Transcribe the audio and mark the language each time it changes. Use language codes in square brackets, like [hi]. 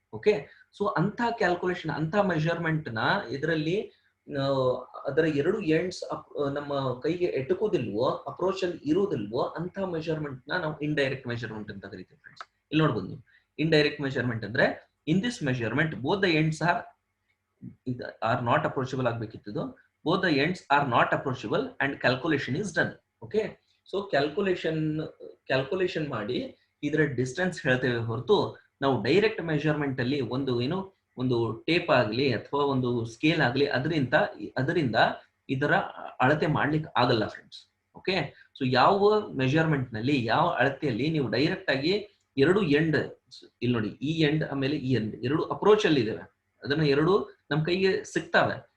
[kn] Okay, so ಅಂತ calculation ಅಂತ measurement ನ ಇದರಲ್ಲಿ ಅದರ ಎರಡು ಎಂಡ್ಸ್ ನಮ್ಮ ಕೈಗೆ ಎಟುಕೋದಿಲ್ವೋ, ಅಪ್ರೋಚ್ ಅಲ್ಲಿ ಇರುವುದಿಲ್ವೋ ಅಂತ ಮೆಜರ್ಮೆಂಟ್ ನ ನಾವು ಇಂಡೈರೆಕ್ಟ್ ಮೆಜರ್ಮೆಂಟ್ ಅಂತ ಕರಿತೀವಿ ಫ್ರೆಂಡ್ಸ್. ಇಲ್ಲಿ ನೋಡ್ಬೋದು ನೀವು, ಇಂಡೈರೆಕ್ಟ್ ಮೆಜರ್ಮೆಂಟ್ ಅಂದ್ರೆ [en] in this measurement both the ends are not approachable [kn] ಆಗ್ಬೇಕಿತ್ತು. [en] both the ends are not approachable and calculation is done. Okay, so [kn] calculation ಮಾಡಿ ಇದರ ಡಿಸ್ಟೆನ್ಸ್ ಹೇಳ್ತೇವೆ ಹೊರತು ನಾವು ಡೈರೆಕ್ಟ್ ಮೆಜರ್ಮೆಂಟ್ ಅಲ್ಲಿ ಒಂದು ಟೇಪ್ ಆಗಲಿ ಅಥವಾ ಒಂದು ಸ್ಕೇಲ್ ಆಗಲಿ ಅದರಿಂದ ಇದರ ಅಳತೆ ಮಾಡ್ಲಿಕ್ಕೆ ಆಗಲ್ಲ ಫ್ರೆಂಡ್ಸ್. ಓಕೆ, ಸೊ ಯಾವ ಮೆಜರ್ಮೆಂಟ್ ನಲ್ಲಿ ಯಾವ ಅಳತೆಯಲ್ಲಿ ನೀವು ಡೈರೆಕ್ಟ್ ಆಗಿ ಎರಡು ಎಂಡ್, ಇಲ್ಲಿ ನೋಡಿ ಈ ಎಂಡ್ ಆಮೇಲೆ ಈ ಎಂಡ್ ಎರಡು ಅಪ್ರೋಚ್ ಅಲ್ಲಿ ಇದಾವೆ, ಅದನ್ನ ಎರಡು ನಮ್ ಕೈಗೆ ಸಿಗ್ತಾವೆ.